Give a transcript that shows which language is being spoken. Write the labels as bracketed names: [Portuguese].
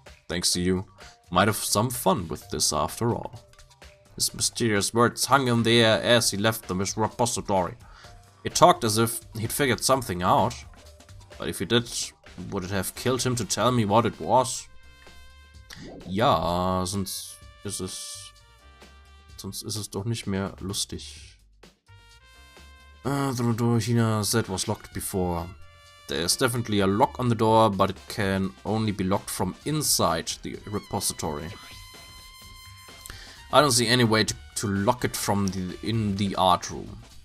[English] Thanks to you, might have some fun with this after all. His mysterious words hung in the air as he left the repository. He talked as if he'd figured something out. But if he did, would it have killed him to tell me what it was? [German] Ja, sonst ist es doch nicht mehr lustig. [English] The door Hina said was locked before. There's definitely a lock on the door, but it can only be locked from inside the repository. I don't see any way to lock it from in the art room.